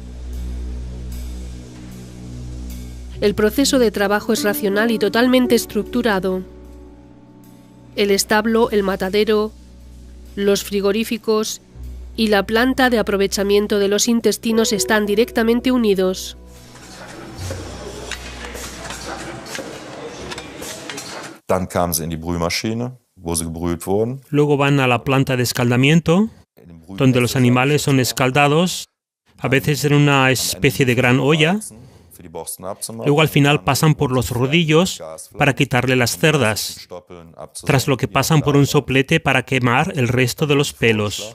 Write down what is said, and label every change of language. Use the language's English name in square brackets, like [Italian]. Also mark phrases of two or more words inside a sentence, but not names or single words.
[Spanish] El proceso de trabajo es racional y totalmente estructurado. El establo, el matadero, los frigoríficos y la planta de aprovechamiento de los intestinos están directamente unidos. [German] Dann kamen sie in die Brühmaschine, wo sie gebrüht wurden. [Spanish] Luego van a la planta de escaldamiento, donde los animales son escaldados, a veces en una especie de gran olla. Luego al final pasan por los rodillos para quitarle las cerdas, tras lo que pasan por un soplete para quemar el resto de los pelos.